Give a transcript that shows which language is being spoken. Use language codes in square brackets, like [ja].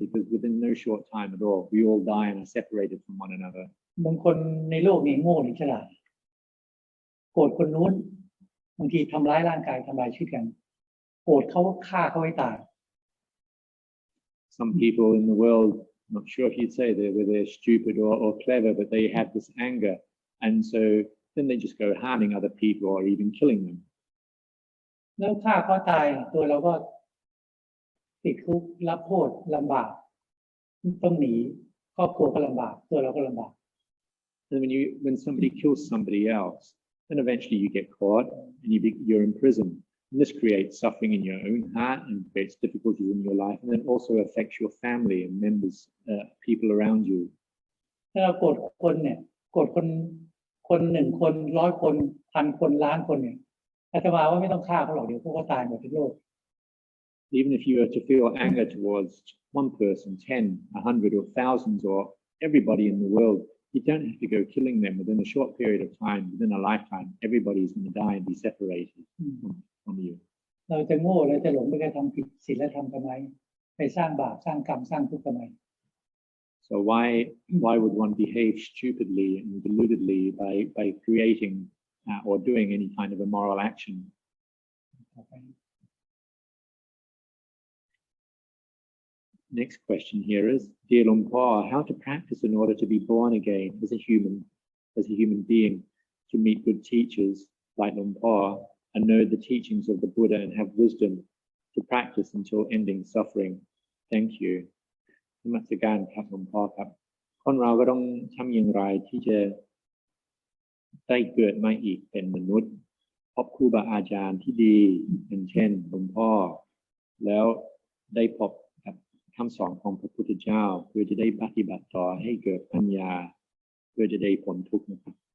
[en] Because within no short time at all, we all die and are separated from one another. [th] บางคนในโลกนี้โง่หรือฉลาดโกรธคนนู้นบางทีทำร้ายร่างกายทำลายชีวิตกันโกรธเขาฆ่าเขาให้ตาย [en] Some people in the world, I'm not sure if you'd say they're stupid or clever, but they have this anger, and so then they just go harming other people or even killing them. [th] แล้วฆ่าเขาตายตัวเราก็ติดคุกรับโทษลำบากต้องหนีครอบครัวก็ลำบากตัวเราก็ลำบาก [en] And when somebody kills somebody else, then eventually you get caught and you're in prison. And this creates suffering in your own heart and creates difficulties in your life, and then also affects your family and members, people around you. [th] ถ้าเราโกรธคนเนี่ยโกรธคน1 คน100 คน1,000 คนล้านคนเนี่ยอาตมาว่าไม่ต้องฆ่าเขาหรอกเดี๋ยวพวกเขาตายหมดทั้งโลก [en] Even if you were to feel anger towards one person, 10, 100, or thousands, or everybody in the world, you don't have to go killing them within a short period of time, within a lifetime. Everybody is going to die and be separated from you. [th] เราจะโง่เราจะหลงไปกระทำผิดศีลธรรมทำไมไปสร้างบาปสร้างกรรมสร้างทุกข์ทำไม [en] So why would one behave stupidly and deludedly by creating or doing any kind of immoral action? Next question here is, Dear Luang Por, how to practice in order to be born again as a human being, to meet good teachers like Luang Por and know the teachings of the Buddha and have wisdom to practice until ending suffering. Thank you. [th] นมัสการครับหลวงพ่อครับคนเราก็ต้องทำอย่างไรที่จะได้เกิดมาอีกเป็นมนุษย์พบครูบาอาจารย์ที่ดีอย่างเช่นหลวงพ่อแล้วได้พบกับคำสอนของพระพุทธเจ้าเพื่อจะได้ปฏิบัติต่อให้เกิดปัญญาเพื่อจะได้พ้นทุกข์นะครับ